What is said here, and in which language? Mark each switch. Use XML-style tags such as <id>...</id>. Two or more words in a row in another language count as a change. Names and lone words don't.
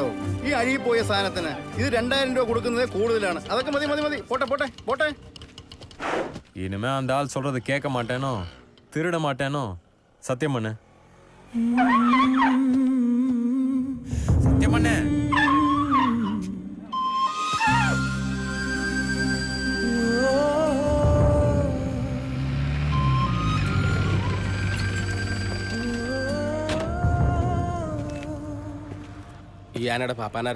<ml>ഈ അഴുകി പോയ സാധനത്തിന് ഇത് 2000 രൂപ കൊടുക്കുന്നത് കൂടുതലാണ്. അതൊക്കെ മതി. പോട്ടെ.</ml> <ta>இனிமே அந்த ஆள் சொல்றது கேட்க மாட்டேனோ, திருட மாட்டேனோ. சத்தியம் பண்ணு. சத்தியம் பண்ணு.</ta> <ml>ഈ ആനയുടെ പാപ്പാനാരാ?</ml>